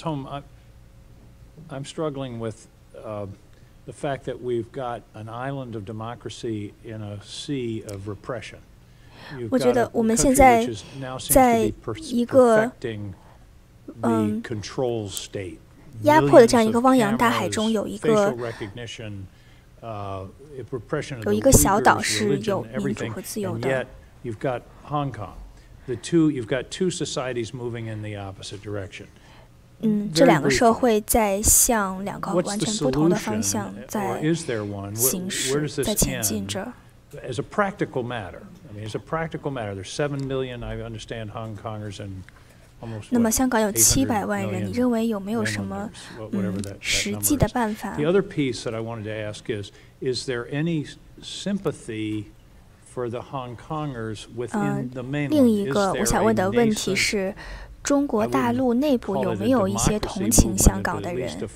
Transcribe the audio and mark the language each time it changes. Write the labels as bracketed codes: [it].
[en] Holm, I'm struggling with the fact that we've got an island of democracy in a sea of repression. [zh] 我觉得我们现在在一个压迫的这样一个汪洋大海中，有一个小岛是有民主和自由的。 [en] You've got Hong Kong. You've got two societies moving in the opposite direction. [zh] 这两个社会在向两个完全不同的方向在行驶，在前进着。 [en] as a practical matter, I mean, as a practical matter, there's 7 million, I understand, Hong Kongers and almost [zh] 那么香港有700万人，你认为有没有什么实际的办法 [en] The other piece that I wanted to ask is there any sympathy for the Hong Kongers within the mainland? [zh] 另一个我想问的问题是，中国大陆内部有没有一些同情香港的人？